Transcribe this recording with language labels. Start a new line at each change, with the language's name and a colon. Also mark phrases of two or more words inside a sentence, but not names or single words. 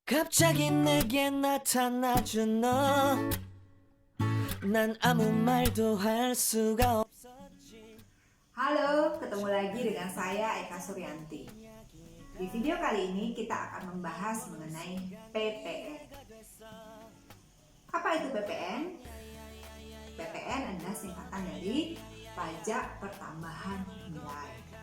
Korean: 갑자기 내게 나타나준 너 난 아무 말도 할 수가 없었지.
Indonesian: Halo, ketemu lagi dengan saya Eka Suryanti. Di video kali ini kita akan membahas mengenai PPN. Apa itu PPN? PPN adalah singkatan dari pajak pertambahan nilai.